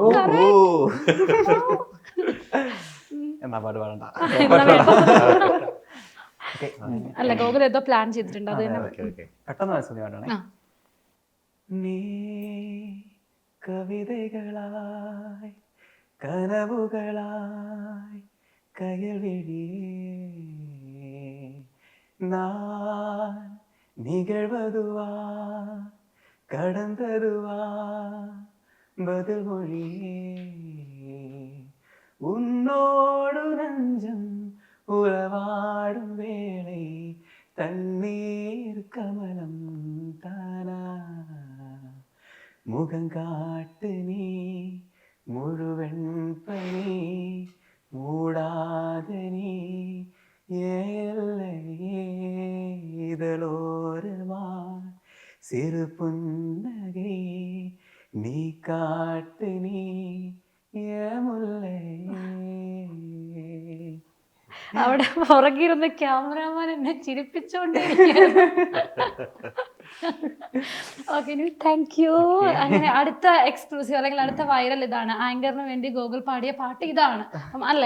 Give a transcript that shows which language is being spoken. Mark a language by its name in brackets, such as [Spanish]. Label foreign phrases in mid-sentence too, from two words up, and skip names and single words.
[Malayalam] അല്ല, ഗോകുൽ ഏതോ പ്ലാൻ ചെയ്തിട്ടുണ്ട്, അത് പെട്ടെന്ന്. [Tamil] நீ கவிதைகளாய் கனவுகளாய் கயல்விழியே, நான் நிகழ்வதுவா கடந்ததுவா பதில் மொழியே, உன்னோடு நஞ்சம் உறவாடும் வேளை தண்ணீர் கமலம் தானா, முகங்காட்டு நீ முழுவெண் பனி மூடாத நீ இதழோரமா சிறு புன்னகை நீ காட்டு நீ മുല്ലേ. [Malayalam] അവിടെ പുറകിരുന്ന് ക്യാമറാമാൻ എന്നെ ചിരിപ്പിച്ചോണ്ടിരിക്കുന്നു. [English] Okay, thank you. [Malayalam] അങ്ങനെ അടുത്ത എക്സ്ക്ലൂസീവ് അല്ലെങ്കിൽ അടുത്ത വൈറൽ ഇതാണ്, ആങ്കറിന് വേണ്ടി ഗൂഗിൾ പാടിയ പാട്ട് ഇതാണ് അല്ലേ?